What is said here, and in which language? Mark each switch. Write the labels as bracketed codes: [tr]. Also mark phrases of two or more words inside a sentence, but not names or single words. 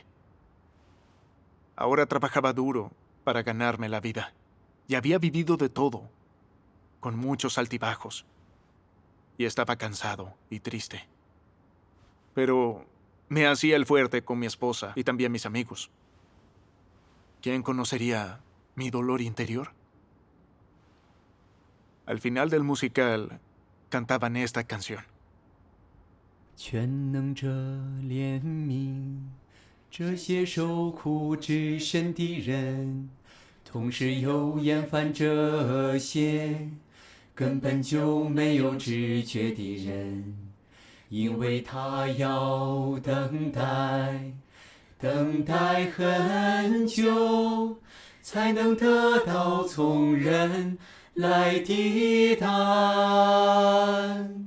[es] Ahora trabajaba duro para ganarme la vida y había vivido de todo, con muchos altibajos, y estaba cansado y triste. Pero me hacía el fuerte con mi esposa y también mis amigos. ¿Quién conocería mi dolor interior? Al final del musical, cantaban esta canción. [zh] 全能者怜悯这些受苦之身的人，同时又厌烦这些根本就没有知觉的人，因为他要等待，等待很久，才能得到从人来的答案。